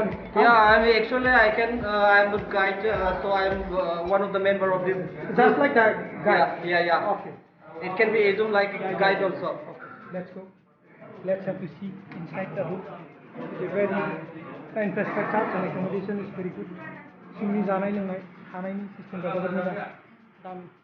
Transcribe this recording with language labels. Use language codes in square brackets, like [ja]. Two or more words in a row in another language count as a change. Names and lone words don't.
[en] Yeah, I am the guide, so I am one of the member of this. Just like the guide? Yeah. Okay. It can be assumed like guide also. Okay, let's go. Let's have to see inside the room. It's a very infrastructure and accommodation is very good. [brx] जोंनि जानाय लोंनाय थानायनि सिस्टेमफ्रा जोबोद मोजां दामि